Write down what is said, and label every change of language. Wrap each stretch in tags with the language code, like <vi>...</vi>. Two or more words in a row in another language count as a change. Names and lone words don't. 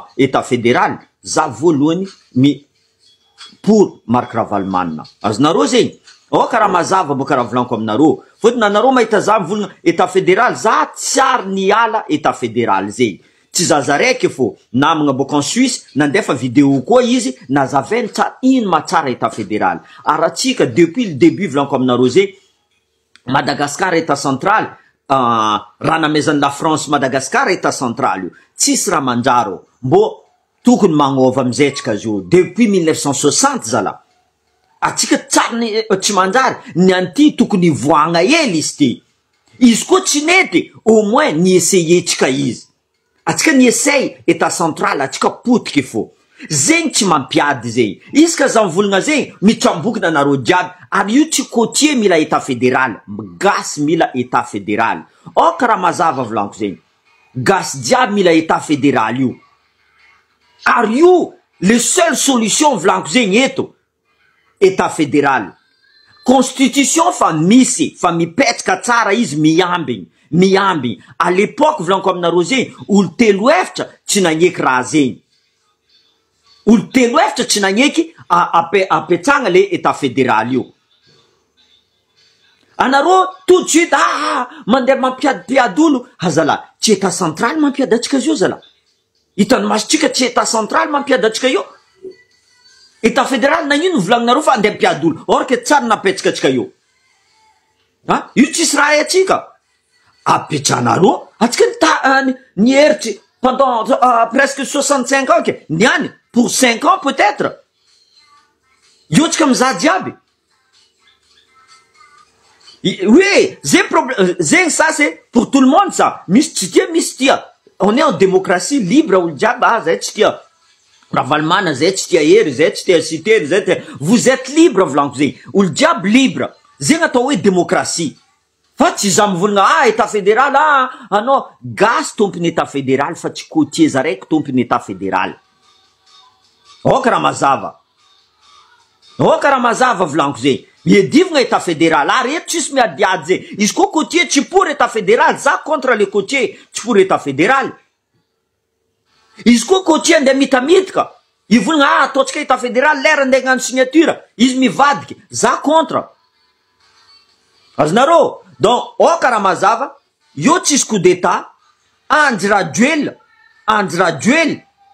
<fr>état fédéral</fr> <mg>za voalohany pour Marc Ravalomanina azonareo zegny karaha mazava boka raha volanko aminareo fotony anareo mahita za mivolagna</mg> <fr>état fédéral</fr> <mg>za tsiary niala</mg> <fr>état fédéral</fr> <mg>zay tsy zaza raiky fô namagna boka en Suisse nandefa vidéo koa izy nazavainy tsara ino matsara</mg> <fr>état fédéral</fr> <mg>aratsika</mg> <fr>depuis le début</fr> <mg>volanko aminareo zay Madagascar</mg> <fr>état central</fr> <mg>raha namezan'ny la France Madagascar</mg> <fr>état central</fr> <mg>io tsisy raha manjaro mbo tokony magnova amizay tsika zio</mg> <fr>depuis 1960</fr> <mg>zala atsika tsara tsy manjary ny anty tokony voagna hely izy ty izy koa tsy nety</mg> <fr>au moins</fr> <mg>ny essaye tsika izy atsika ny essaye</mg> <fr>état central</fr> <mg>atsika potiky fô zegny tsy mampiady zay izy ka za mivolagna zegny mitramboky nanareo jiaby ary io tsy côtier mila</mg> <fr>état fédéral</fr> <mg>gasy mila</mg> <fr>état fédéral</fr> <mg>karaha mazava volanko zegny gasy jiaby mila</mg> <fr>état fédéral</fr> <mg>io ary io</mg> <fr>le seule solution</fr> <mg>volanko zegny eto</mg> <fr>état fédéral constitution</fr> <mg>fa misy fa mipetraka tsara izy miambigny</mg> <fr>à l'époque</fr> <mg>volanko aminareo zegny olo telo efitra tsy nagneky raha zegny olo telo efitra tsy nagneky apetsagna</mg> <fr>le état fédéral</fr> <mg>io anareo</mg> <fr>tout de suite</fr> <mg>mandeha mampiadipiady olo hazala tsy</mg> <fr>état central</fr> <mg>mampiady atsika zio zala hitany masitsika tsy</mg> <fr>état central</fr> <mg>mampiady atsika io</mg> <fr>état fédéral</fr> <mg>nagnino volagninareo fa andeha mpiady olo or ke tsara napetsika atsika io io tsisy raha atsika apetranareo atsika ny heritry</mg> <fr>pendant presque 65 ans</fr> <mg>ke niany</mg> <fr>pour 5 ans peut-être</fr> <mg>io tsika mizaha jiaby oui zegny</mg> <fr>ça c'est pour tout le monde ça</fr> <mg>misy tsy tia misy tia</mg> <fr>on est en démocratie libre</fr> <mg>olo jiaby zay tsy tia Ravalomanina zay tsy tia hery zay tsy tia cité zay tia</mg> <fr>vous êtes libre</fr> <mg>volanko zegny olo jiaby libre zegny atao hoe démocratie fa tsy za mivolagna</mg> <fr>état fédéral</fr> <mg>anao gasy tompony</mg> <fr>état fédéral</fr> <mg>fa tsy côtier za raiky tompony</mg> <fr>état fédéral</fr> <mg>karaha mazava volanko zegny miedivagna</mg> <fr>état fédéral</fr> <mg>ary eto tsisy miadiady zay izy koa côtier tsy</mg> <fr>pour état fédéral</fr> <mg>za</mg> <fr>contre les côtiers</fr> <mg>tsy</mg> <fr>pour état fédéral</fr> <mg>izy koa côtier andeha mitamitika ivolagna ataotsika</mg> <fr>état fédéral</fr> <mg>lera andeha hagnano signature izy mivadiky za contre azonareo donc karaha mazava io tsisy</mg> <fr>coup d'état</fr> <mg>Andry Rajoelina</mg>